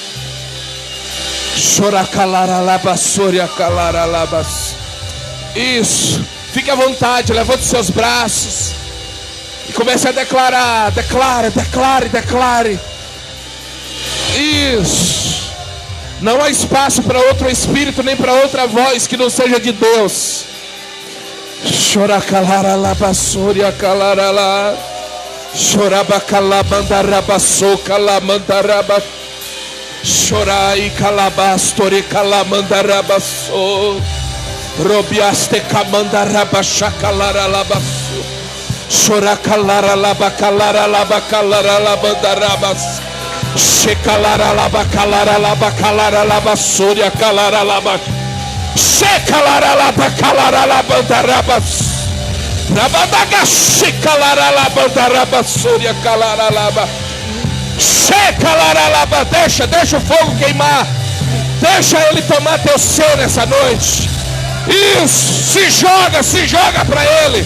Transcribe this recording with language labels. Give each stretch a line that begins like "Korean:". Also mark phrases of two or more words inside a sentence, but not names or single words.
Portuguese: Isso. Fique à vontade, levante seus braços e comece a declarar. Declare. Isso. Não há espaço para outro espírito, nem para outra voz que não seja de Deus. Choracalaralabasoria calarala. Chorabacalamandarabasou calamandaraba. Chorai calabastori calamandarabassou. Robiaste camandarabachacalarabassou. Choracalaralabacalaralabacalaralabandarabas. Checalaralabacalaralabacalaralabassoria calaralaba. Checalaralabacalaralabandarabas. Rabadagachicalaralabandarabassoria calaralaba. Checalaralaba. Deixa o fogo queimar. Deixa ele tomar teu ser nessa noite. Isso, se joga para ele.